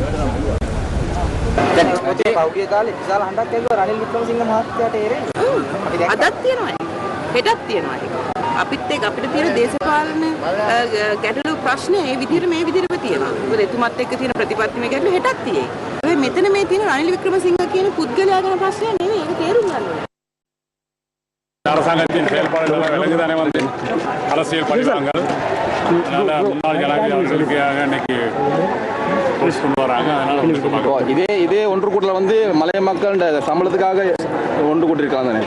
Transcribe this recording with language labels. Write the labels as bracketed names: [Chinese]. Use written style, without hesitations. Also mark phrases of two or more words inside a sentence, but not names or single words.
[Sinhala] දැන් පෞද්ගලික කාලේ විශාල හඬක් ඇවිල්ලා රනිල් වික්‍රමසිංහ මහත්තයාට එරෙහිව අදත් තියෙනවා හෙටත් තියෙනවා ඒක. අපිත් එක්ක අපිට තියෙන දේශපාලන ගැටලු ප්‍රශ්න ඒ විදිහට මේ විදිහටම තියෙනවා. මොකද එතුමත් එක්ක තියෙන ප්‍රතිපත්තිමය ගැටලු හෙටත් තියෙයි. ඒ මෙතන මේ තියෙන රනිල් වික්‍රමසිංහ කියන පුද්ගලයා ගැන ප්‍රශ්නයක් නෙවෙයි. ඒක තේරුම් ගන්න ඕනේ. [Tamil] அரசாங்கத்தின் செயல்பாடுகள் விலங்குதானே வந்து அரசியல் பழிவாங்கல் முன்னாள் ஜனாதிபதி அவர்களுக்காக இன்னைக்கு கொண்டு வராங்க. அதனால இதே ஒன்று கூட்டல வந்து மலைய மக்கள் சம்பளத்துக்காக ஒன்று கூட்டிருக்காங்க தானே?